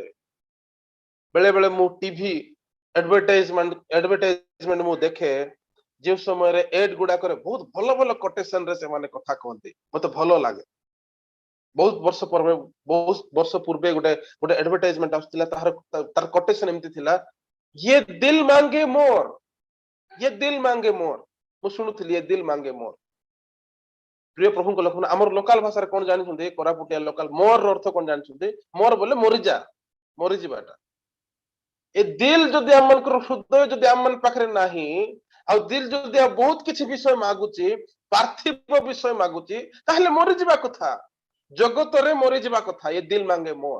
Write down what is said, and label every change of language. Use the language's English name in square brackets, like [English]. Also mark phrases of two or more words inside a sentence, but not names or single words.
[Odia] ବେଳେ ବେଳେ ମୁଁ [English] TV advertisement [Odia] ମୁଁ ଦେଖେ ଯେଉଁ ସମୟରେ ଏଡ୍ ଗୁଡାକରେ ବହୁତ ଭଲ ଭଲ କୋଟେସନ ରେ ସେମାନେ କଥା କହନ୍ତି ମତେ ଭଲ ଲାଗେ। ବହୁତ ବର୍ଷ ପୂର୍ବେ ଗୋଟେ ଆଡଭର୍ଟାଇଜମେଣ୍ଟ ଆସୁଥିଲା ତାର କୋଟେସନ ଏମିତି ଥିଲା [Hindi] ये दिल मांगे मोर [Odia] ମୁଁ ଶୁଣୁଥିଲି [Hindi] ये दिल मांगे मोर। [Odia] ପ୍ରିୟ ପ୍ରଭୁଙ୍କ ଲୋକ ଆମର ଲୋକାଲ ଭାଷାରେ କଣ ଜାଣିଛନ୍ତି କୋରାପୁଟିଆ ଲୋକାଲ ମୋର ଅର୍ଥ କଣ ଜାଣିଛନ୍ତି ମୋର ବୋଲେ ମରିଯିବାଟା ଏ ଦିଲ ଯଦି ଆମମାନଙ୍କର ହୃଦୟ ଯଦି ଆମ ପାଖରେ ନାହିଁ ଆଉ ଦିଲ ଯଦି ବହୁତ କିଛି ବିଷୟ ମାଗୁଛି ପାର୍ଥିବ ବିଷୟ ମାଗୁଛି ତାହେଲେ ମରିଯିବା କଥା ଜଗତରେ ମରିଯିବା କଥା [Hindi] ए दिल मांगे मोर।